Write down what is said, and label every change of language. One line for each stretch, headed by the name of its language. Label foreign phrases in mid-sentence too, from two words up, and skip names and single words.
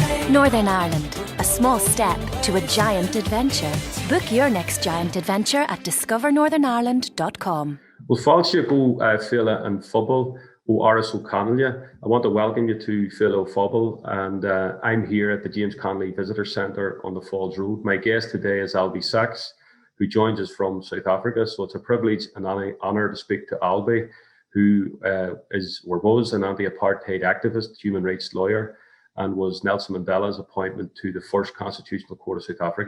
English: Northern Ireland, a small step to a giant adventure. Book your next giant adventure at discovernorthernireland.com.
Irish: Well, fáilte go Féile and Phobail ó Áras Ó Conaill.
English: I want to welcome you to Féile ó Phobail, and I'm here at the James Connolly Visitor Centre on the Falls Road. My guest today is Albie Sachs, who joins us from South Africa. So it's a privilege and honour to speak to Albie, who was an anti-apartheid activist, human rights lawyer, and was Nelson Mandela's appointment to the first Constitutional Court of South Africa.